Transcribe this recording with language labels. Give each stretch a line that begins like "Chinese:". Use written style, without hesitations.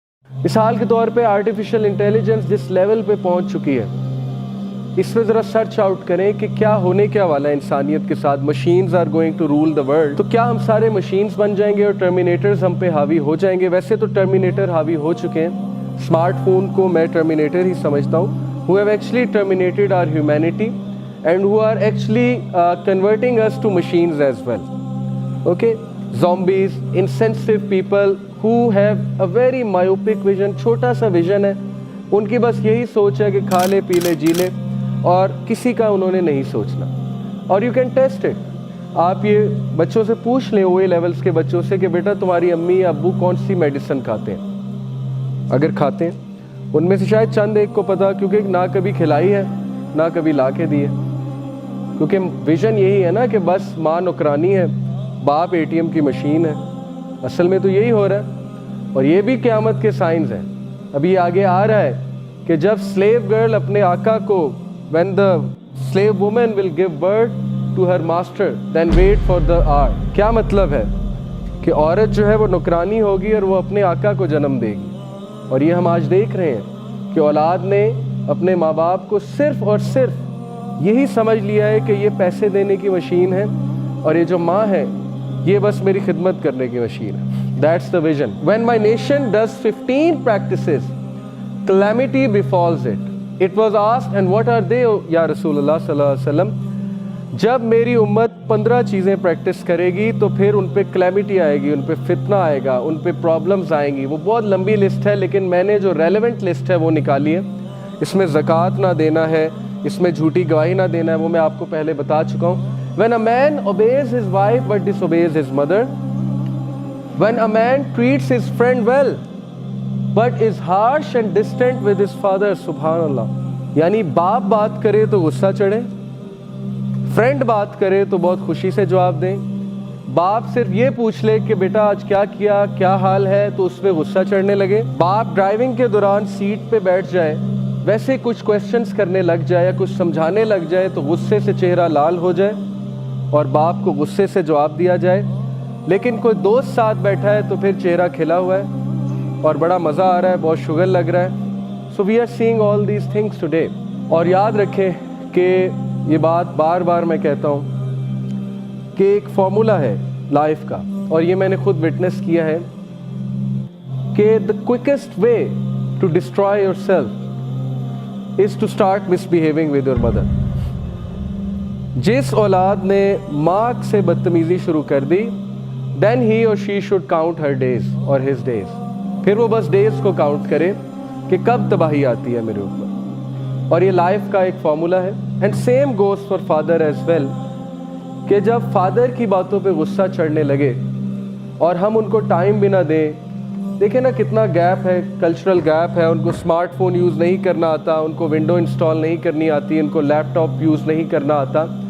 Urdu: مثال کے طور پہ آرٹیفیشل انٹیلیجنس جس لیول پہ پہنچ چکی ہے، اس پہ ذرا سرچ آؤٹ کریں کہ کیا ہونے کیا والا ہے انسانیت کے ساتھ.
English: Machines are going to rule the world.
Urdu: تو کیا ہم سارے مشینز بن جائیں گے اور ٹرمینیٹرز ہم پہ حاوی ہو جائیں گے؟ ویسے تو ٹرمینیٹر حاوی ہو چکے ہیں. اسمارٹ فون کو میں ٹرمینیٹر ہی سمجھتا ہوں.
English: who have actually terminated our humanity and who are actually converting us to machines as well. Okay, zombies, insensitive people who have a very myopic vision,
Urdu: چھوٹا سا vision ہے ان کی، بس یہی سوچ ہے کہ کھا لے پی لے جی لے، اور کسی کا انہوں نے نہیں سوچنا.
English: اور you can test it.
Urdu: آپ یہ بچوں سے پوچھ لیں OA لیولز کے بچوں سے کہ بیٹا تمہاری امی یا ابو کون سی میڈیسن کھاتے ہیں. اگر کھاتے ہیں ان میں سے شاید چند ایک کو پتا، کیونکہ نہ کبھی کھلائی ہے نہ کبھی لا کے دی ہے. کیونکہ ویژن یہی ہے نا کہ بس ماں نوکرانی ہے، باپ ATM کی مشین ہے. اصل میں تو یہی ہو رہا ہے، اور یہ بھی قیامت کے سائنز ہیں. ابھی آگے آ رہا ہے کہ جب سلیو گرل اپنے آقا کو
English: when the slave woman will give birth to her master then wait for the hour.
Urdu: کیا مطلب ہے کہ عورت جو ہے وہ نوکرانی ہوگی اور وہ اپنے آقا کو جنم دے گی. اور یہ ہم آج دیکھ رہے ہیں کہ اولاد نے اپنے ماں باپ کو صرف اور صرف یہی سمجھ لیا ہے کہ یہ پیسے دینے کی مشین ہے، اور یہ جو ماں ہے یہ بس میری خدمت کرنے کی مشین ہے.
English: That's the vision. When my nation does 15 practices, calamity befalls it. It was asked, and what are they,
Urdu: یا رسول اللہ صلی اللہ علیہ وسلم؟ جب میری امت 15 چیزیں پریکٹس کرے گی تو پھر ان پہ کلیمٹی آئے گی، ان پہ فتنہ آئے گا، ان پہ پرابلمز آئیں گی. وہ بہت لمبی لسٹ ہے، لیکن میں نے جو ریلیونٹ لسٹ ہے وہ نکالی ہے. اس میں زکوٰۃ نہ دینا ہے، اس میں جھوٹی گواہی نہ دینا ہے، وہ میں آپ کو پہلے بتا چکا ہوں.
English: When a man obeys his wife but disobeys his mother. When a man treats his friend well but is harsh and distant with his father.
Urdu: سبحان اللہ. یعنی باپ بات کرے تو غصہ چڑھے، فرینڈ بات کرے تو بہت خوشی سے جواب دیں. باپ صرف یہ پوچھ لے کہ بیٹا آج کیا کیا، کیا حال ہے، تو اس پہ غصہ چڑھنے لگے. باپ ڈرائیونگ کے دوران سیٹ پہ بیٹھ جائے، ویسے کچھ کویسچنز کرنے لگ جائے یا کچھ سمجھانے لگ جائے تو غصے سے چہرہ لال ہو جائے اور باپ کو غصے سے جواب دیا جائے. لیکن کوئی دوست ساتھ بیٹھا ہے تو پھر چہرہ کھلا ہوا ہے اور بڑا مزہ آ رہا ہے، بہت شوگر لگ رہا ہے.
English: So we are saying all these things today.
Urdu: اور یاد رکھیں کہ یہ بات بار بار میں کہتا ہوں کہ ایک فارمولا ہے لائف کا، اور یہ میں نے خود وٹنس کیا ہے کہ
English: the quickest way to destroy yourself is to start misbehaving with your mother.
Urdu: جس اولاد نے ماں سے بدتمیزی شروع کر دی
English: then he or she should count her days or his days.
Urdu: پھر وہ بس ڈیز کو کاؤنٹ کرے کہ کب تباہی آتی ہے میرے اوپر. اور یہ لائف کا ایک فارمولا ہے.
English: and same goes for father as well,
Urdu: کہ جب فادر کی باتوں پہ غصہ چڑھنے لگے اور ہم ان کو ٹائم بھی نہ دیں. دیکھیں نا کتنا گیپ ہے، کلچرل گیپ ہے. ان کو اسمارٹ فون یوز نہیں کرنا آتا، ان کو ونڈو انسٹال نہیں کرنی آتی، ان کو لیپ ٹاپ یوز نہیں کرنا آتا.